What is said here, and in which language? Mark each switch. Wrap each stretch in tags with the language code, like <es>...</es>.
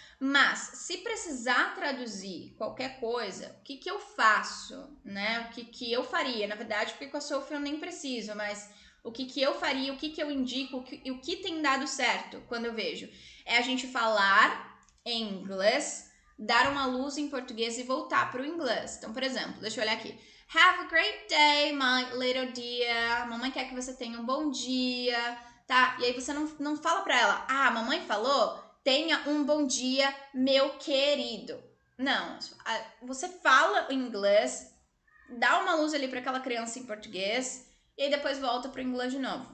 <pt>Mas, se precisar traduzir qualquer coisa, o que eu faço, né? O que eu faria? Na verdade, porque com a Sophie eu nem preciso, mas O que eu faria, o que eu indico, o que tem dado certo quando eu vejo. É a gente falar em inglês, dar uma luz em português e voltar para o inglês. Então, por exemplo, deixa eu olhar aqui.</pt> <en>Have a great day, my little dear.</en> <pt>Mamãe quer que você tenha um bom dia, tá? E aí você não fala pra ela, ah, mamãe falou, tenha um bom dia, meu querido. Não, você fala em inglês, dá uma luz ali para aquela criança em português e aí depois volta pro inglês de novo.</pt>